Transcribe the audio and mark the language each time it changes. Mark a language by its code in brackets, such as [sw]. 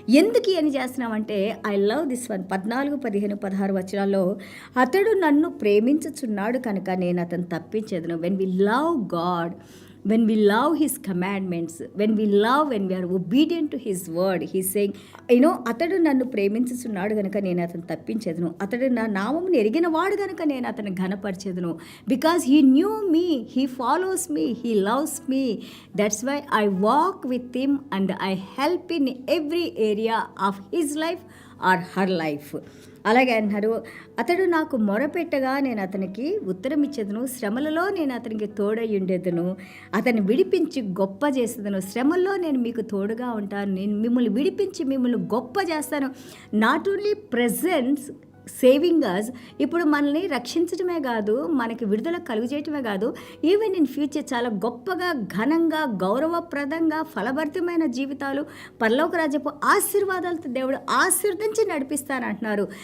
[te] ఎందుకు ఏం చేస్తున్నామంటే, [en] I love this one [te] 14, 15, 16 వచనాల్లో, అతడు నన్ను ప్రేమించుచున్నాడు కనుక నేను అతను తప్పించేదను. [en] when we love God, when we love his commandments, when we are obedient to his word, he's saying, [te] అతడు నన్ను ప్రేమించుచున్నాడు గనుక నేను అతను తప్పించేదను, అతడు నా నామమును ఎరిగిన వాడు గనుక నేను అతను ఘనపరిచేదను. [en] Because he knew me, he follows me, he loves me, that's why I walk with him and I help in every area of his life or her life. [te] అలాగే అన్నారు, అతడు నాకు మొరపెట్టగా నేను అతనికి ఉత్తరం ఇచ్చేదను, శ్రమలలో నేను అతనికి తోడై ఉండేదను, అతన్ని విడిపించి గొప్ప చేసేదను. శ్రమల్లో నేను మీకు తోడుగా ఉంటాను, నేను మిమ్మల్ని విడిపించి మిమ్మల్ని గొప్ప చేస్తాను. [en] not only presence saving us, [te] ఇప్పుడు మనల్ని రక్షించడమే కాదు, మనకి విడుదల కలుగజేయటమే కాదు, [en] even in future [te] చాలా గొప్పగా, ఘనంగా, గౌరవప్రదంగా, ఫలభరితమైన జీవితాలు, పరలోక రాజ్యపు ఆశీర్వాదాలతో దేవుడు ఆశీర్వదించి నడిపిస్తానంటున్నారు.